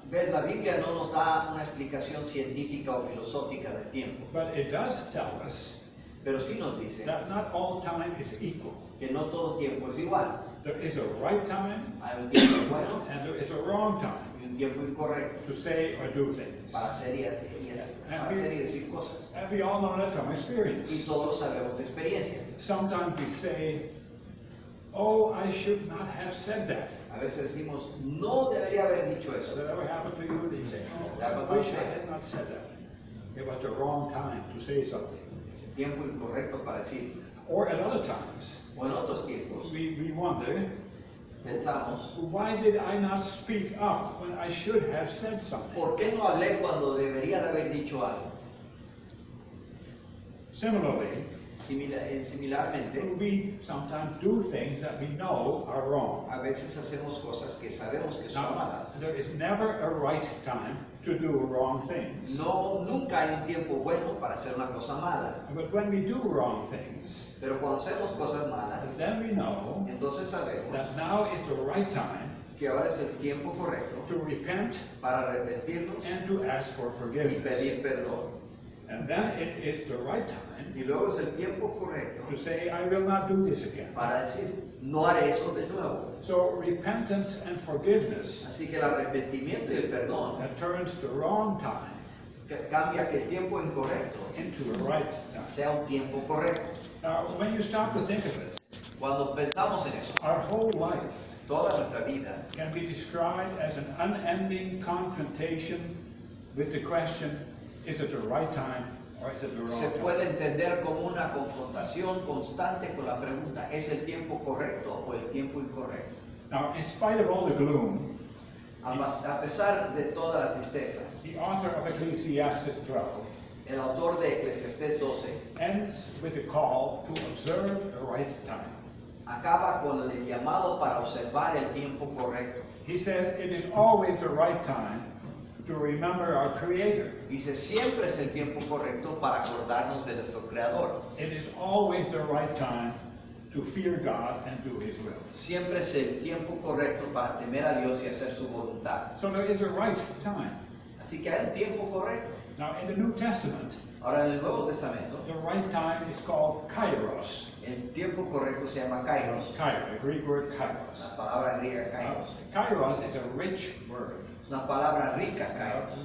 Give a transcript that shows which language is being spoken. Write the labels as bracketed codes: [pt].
[es] ¿Ves? La Biblia no nos da una explicación científica o filosófica del tiempo, [en] But it does tell us [es] pero sí nos dice [en] that not all time is equal. [es] que no todo tiempo es igual. [en] There is a right time [es] Hay un tiempo bueno [en] and there is a wrong time [es] y un tiempo incorrecto [en] to say or do things. [es] para hacer y decir cosas. [en] And we all know that from [es] Y [en] experience. [es] todos lo sabemos de experiencia. [en] Sometimes we say, oh, I should not have said that. [es] A veces decimos, no debería haber dicho [en] Has [es] eso. [en] that ever happened to you? You say, [es] ¿Le ha [en] oh, [es] pasado [en] I [es] a [en] wish [es] usted? [en] I had not said that. It was the wrong time to say something. [es] Es el tiempo incorrecto para decir. [en] Or at other times, [es] O en otros tiempos [en] we wonder, [es] pensamos, [en] why did I not speak up when I should have said something? [es] ¿por qué no hablé cuando debería de haber dicho algo? [en] Similarly, [es] Similarmente, [en] we sometimes do things that we know are wrong. [es] a veces hacemos cosas que sabemos que son [en] Now, [es] malas. [en] there is never a right time to do wrong things. [es] Nunca hay un tiempo bueno para hacer una cosa mala. [en] But when we do wrong things, [es] Pero cuando hacemos cosas malas, [en] then we know [es] entonces sabemos [en] that now is the right time [es] que ahora es el tiempo correcto [en] to repent [es] para arrepentirnos [en] and to ask for [es] y [en] forgiveness. [es] pedir perdón. [en] And then it is the right time [es] Y luego es el tiempo correcto [en] to say, I will not do this again. [es] para decir, no haré eso de nuevo. [en] So repentance and forgiveness [es] Así que el arrepentimiento y el perdón [en] that turns the wrong time [es] cambia que el tiempo incorrecto [en] into a right time. [es] sea un tiempo correcto. [en] Now, when you stop to think of it, [es] Cuando pensamos en eso, [en] our whole life [es] toda nuestra vida [en] can be described as an unending confrontation with the question, is it the right time or is it the [es] se [en] wrong time? [es] puede entender como una confrontación constante con la pregunta, ¿es el tiempo correcto o el tiempo incorrecto? [en] Now, in spite of all the gloom, [es] A pesar de toda la tristeza, [en] the author of Ecclesiastes 12 [es] el autor de Eclesiastés 12 [en] ends with a call to observe the right time. [es] acaba con el llamado para observar el tiempo correcto. [en] He says it is always the right time to remember our Creator. [es] Dice, siempre es el tiempo correcto para acordarnos de nuestro Creador. [en] It is always the right time to fear God and do His will. [es] Siempre es el tiempo correcto para temer a Dios y hacer su voluntad. [en] So there is a right time. [es] Así que hay un tiempo correcto. [en] Now in the New Testament, [es] Ahora en el Nuevo Testamento, [en] the right time is called kairos. [es] el tiempo correcto se llama kairos, [en] Kairos, the Greek word kairos. [es] la palabra griega kairos. [en] Kairos is a rich word [es] Es una palabra rica, kairos,